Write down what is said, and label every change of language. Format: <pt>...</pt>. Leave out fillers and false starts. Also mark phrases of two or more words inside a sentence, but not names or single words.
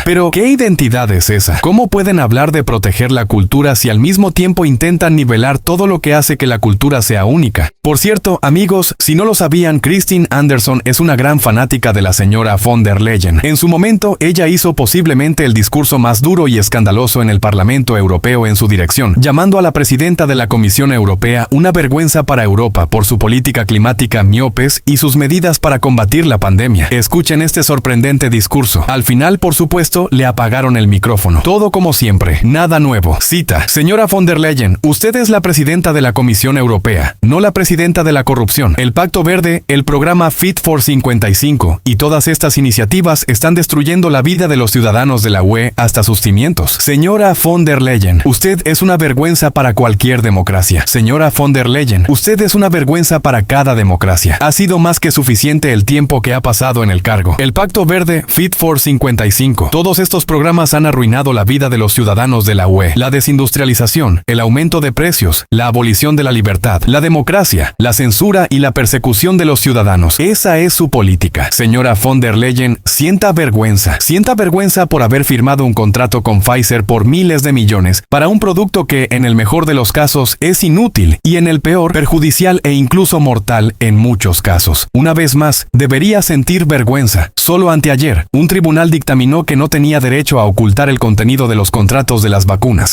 <es>Pero, ¿qué identidad es esa? ¿Cómo pueden hablar de proteger la cultura si al mismo tiempo intentan nivelar todo lo que hace que la cultura sea única? Por cierto, amigos, si no lo sabían, Christine Anderson es una gran fanática de la señora von der Leyen. En su momento, ella hizo posiblemente el discurso más duro y escandaloso en el Parlamento Europeo en su dirección, llamando a la presidenta de la Comisión Europea una vergüenza para Europa por su política climática miopes y sus medidas para combatir la pandemia. Escuchen este sorprendente discurso. Al final, por supuesto, le apagaron el micrófono. Todo como siempre, nada nuevo. Cita: Señora von der Leyen, usted es la presidenta de la Comisión Europea, no la presidenta de la corrupción. El Pacto Verde, el programa Fit for 55 y todas estas iniciativas están destruyendo la vida de los ciudadanos de la UE hasta sus cimientos. Señora von der Leyen, usted es una vergüenza para cualquier democracia. Señora von der Leyen, usted es una vergüenza para cada democracia. Ha sido más que suficiente el tiempo que ha pasado en el cargo. El Pacto Verde Fit for 55. Todos estos programas han arruinado la vida de los ciudadanos de la UE. La desindustrialización, el aumento de precios, la abolición de la libertad, la democracia, la censura y la persecución de los ciudadanos. Esa es su política. Señora von der Leyen, sienta vergüenza. Sienta vergüenza por haber firmado un contrato con Pfizer por miles de millones para un producto que, en el mejor de los casos, es inútil y en el peor, perjudicial e incluso mortal en muchos casos. Una vez más, debería sentir vergüenza. Solo ante Anteayer, un tribunal dictaminó que no tenía derecho a ocultar el contenido de los contratos de las vacunas.</es>